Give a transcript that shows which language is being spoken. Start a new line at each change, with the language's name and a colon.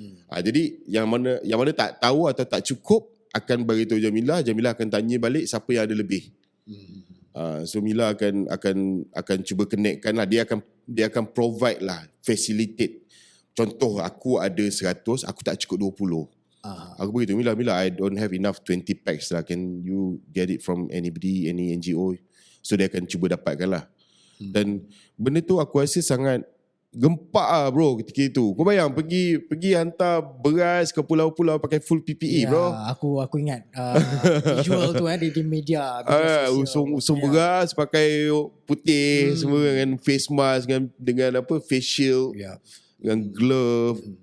Malay: Jadi yang mana tak tahu atau tak cukup akan bagi tahu Jamilah akan tanya balik siapa yang ada lebih. So Mila akan cuba connectkan lah. Dia akan provide lah, facilitate. Contoh, aku ada 100, aku tak cukup 20. Aku beritahu
English: Mila, I don't have enough 20 packs lah. Can you get it from anybody, any NGO?
Malay: So dia akan cuba dapatkan lah. Dan benda tu aku rasa sangat gempak lah bro ketika itu. Kau bayang pergi hantar beras ke pulau-pulau pakai full PPE bro. Aku ingat visual tu di media usung beras pakai putih semua dengan face mask dengan apa, face shield, dengan glove.